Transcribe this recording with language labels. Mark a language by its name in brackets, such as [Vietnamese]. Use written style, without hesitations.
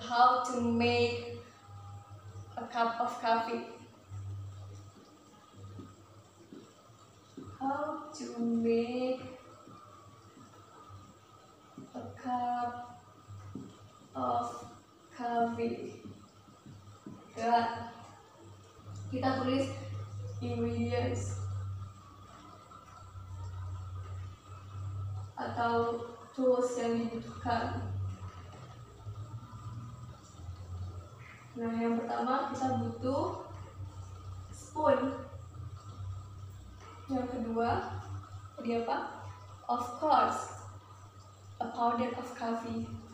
[English] How to make a cup of coffee. How to make a cup of coffee. Good. [Indonesian] Kita tulis ingredients atau tools yang dibutuhkan. Nah, yang pertama kita butuh spoon. Yang kedua, tadi apa? [English] Of course, a powder of coffee.